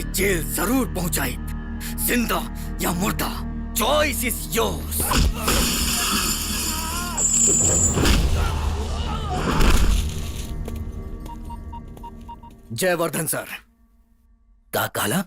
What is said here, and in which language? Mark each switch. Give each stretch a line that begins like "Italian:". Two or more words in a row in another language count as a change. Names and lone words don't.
Hindi: जेल जरूर पहुंचाई, जिंदा या मुर्दा,
English: choice is yours.
Hindi: जयवर्धन सर। का काला?